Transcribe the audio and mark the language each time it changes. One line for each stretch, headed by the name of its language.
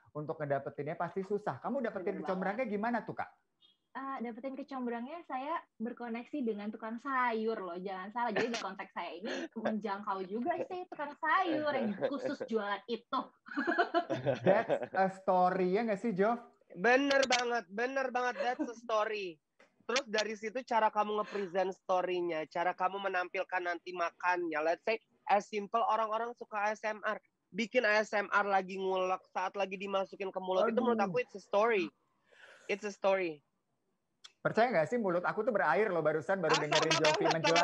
Indonesian: Untuk ngedapetinnya pasti susah. Kamu dapetin Bener kecombrangnya gimana tuh Kak? Dapetin kecombrangnya saya berkoneksi dengan tukang sayur loh, jangan salah. Jadi dari konteks saya ini menjangkau juga sih tukang sayur yang khusus jualan itu.
English: That's a story
Indonesian: ya nggak sih Jof? Bener banget,
English: that's a story.
Indonesian: Terus dari situ cara kamu nge-present story-nya, cara kamu menampilkan nanti makannya.
English: Let's say as simple
Indonesian: orang-orang suka ASMR. Bikin ASMR lagi ngulek saat lagi dimasukin ke mulut itu menurut aku
English: it's a story. It's a story.
Indonesian: Percaya nggak sih mulut aku tuh berair loh barusan baru dengerin Jovi menjelaskan.